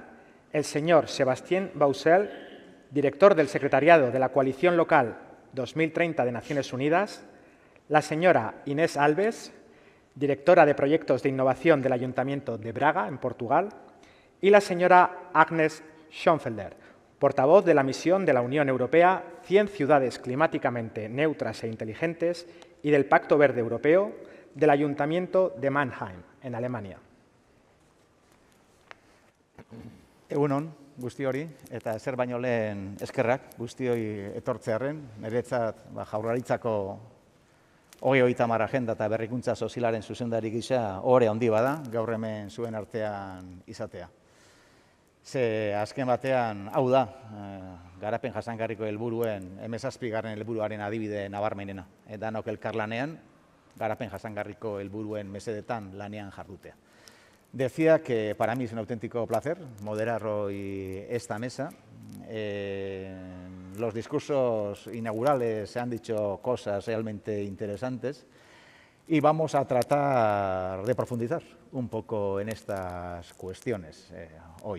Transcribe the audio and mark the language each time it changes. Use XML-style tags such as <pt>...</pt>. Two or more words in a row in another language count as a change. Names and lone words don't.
<es>el señor Sébastien Bausel, director del Secretariado de la Coalición Local 2030 de Naciones Unidas, la señora Inés Alves, directora de Proyectos de Innovación del Ayuntamiento de Braga, en Portugal, y la señora Agnes Schoenfelder, portavoz de la misión de la Unión Europea 100 ciudades climáticamente neutras e inteligentes y del Pacto Verde Europeo del Ayuntamiento de Mannheim, en Alemania.</es> <eu>Egunon, guzti hori, eta zer baino lehen eskerrak guztioi etortzearren, niretzat Jaurlaritzako 2030 agenda eta berrikuntza sozialaren zuzendari gisa ohore handi bada, gaur hemen zuen artean izatea. Ze azken batean, hau da, garapen jasangarriko helburuen, 17. helburuaren adibide nabarmenena. Danok elkarlanean, garapen jasangarriko helburuen mesedetan lanean jardutea.</eu> <es>Decía que para mí es un auténtico placer moderar hoy esta mesa. Los discursos inaugurales se han dicho cosas realmente interesantes y vamos a tratar de profundizar un poco en estas cuestiones hoy.</es>